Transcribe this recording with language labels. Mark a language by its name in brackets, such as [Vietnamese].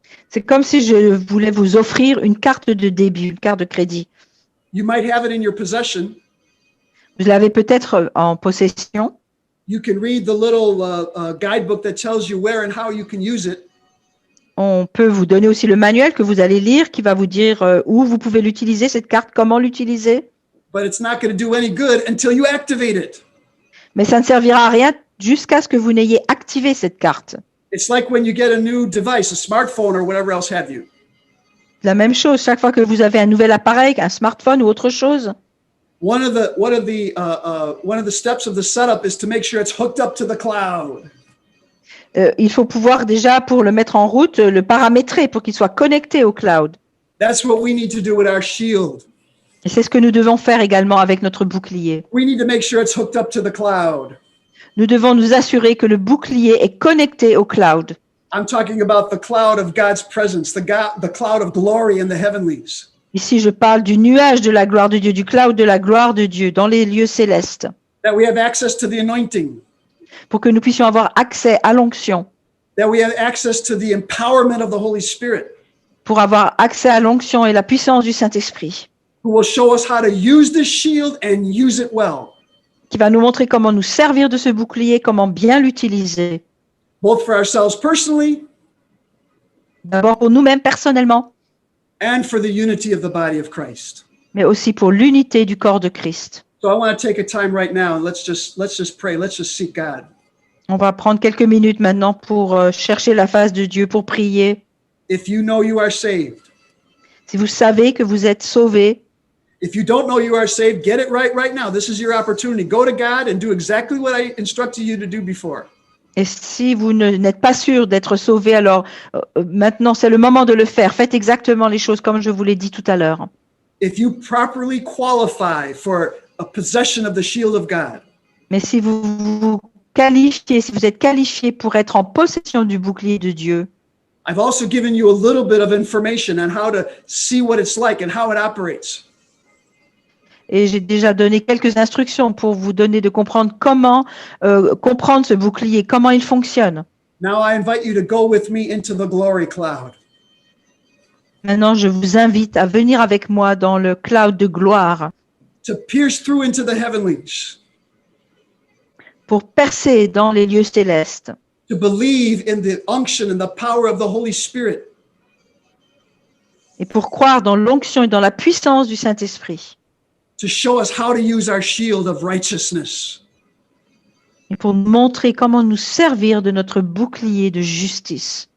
[French] C'est comme si je voulais vous offrir une carte de débit, une carte de crédit. [English] You might have it in your possession. [French] Vous l'avez peut-être en possession. [English] You can read the little guidebook that tells you where and how you can use it. [French] On peut vous donner aussi le manuel que vous allez lire qui va vous dire où vous pouvez l'utiliser, cette carte, comment l'utiliser. [English] But it's not going to do any good until you activate it. [French] Mais ça ne servira à rien jusqu'à ce que vous n'ayez activé cette carte. [English] It's like when you get a new device, a smartphone or whatever else have you. [French] La même chose, chaque fois que vous avez un nouvel appareil, un smartphone ou autre chose, [English] One of the steps of the setup is to make sure it's hooked up to the cloud. [French] il faut pouvoir déjà, pour le mettre en route, le paramétrer pour qu'il soit connecté au cloud. [English] That's what we need to do with our shield. [French] Et c'est ce que nous devons faire également avec notre bouclier. [English] We need to make sure it's hooked up to the cloud. [French] Nous devons nous assurer que le bouclier est connecté au cloud. [English] I'm talking about the cloud of God's presence, the cloud of glory in the heavenlies. [French] Ici, je parle du nuage de la gloire de Dieu, du cloud de la gloire de Dieu dans les lieux célestes, [English] That we have access to the anointing, [French] pour que nous puissions avoir accès à l'onction, [English] that we have access to the empowerment of the Holy Spirit, [French] pour avoir accès à l'onction et la puissance du Saint-Esprit, [English] who will show us how to use this shield and use it well, [French] qui va nous montrer comment nous servir de ce bouclier, comment bien l'utiliser. [English] both for ourselves personally [French] D'abord pour nous-mêmes personnellement, [English] and for the unity of the body of Christ. [French] mais aussi pour l'unité du corps de Christ. [English] So I want to take a time right now and let's just pray. Let's just seek God. [French] On va prendre quelques minutes maintenant pour chercher la face de Dieu, pour prier. [English] If you know you are saved, [French] Si vous savez que vous êtes sauvés, [English] if you don't know you are saved, get it right now. This is your opportunity. Go to God and do exactly what I instructed you to do before. [French] et si vous n'êtes pas sûr d'être sauvés, alors maintenant c'est le moment de le faire. Faites exactement les choses comme je vous l'ai dit tout à l'heure. [English] If you properly qualify for a possession of the shield of God, [French] Mais si vous vous qualifiez, si vous êtes qualifié pour être en possession du bouclier de Dieu, [English] I've also given you a little bit of information on how to see what it's like and how it operates. [French] et j'ai déjà donné quelques instructions pour vous donner de comprendre comment comprendre ce bouclier, comment il fonctionne. [English] Now I invite you to go with me into the glory cloud. [French] Maintenant, je vous invite à venir avec moi dans le cloud de gloire [English] To pierce through into the heavenlies, [French] pour percer dans les lieux célestes, [English] to believe in the unction and the power of the Holy Spirit, [French] et pour croire dans l'onction et dans la puissance du Saint-Esprit, [English] to show us how to use our shield of righteousness. [French] et pour nous montrer comment nous servir de notre bouclier de justice.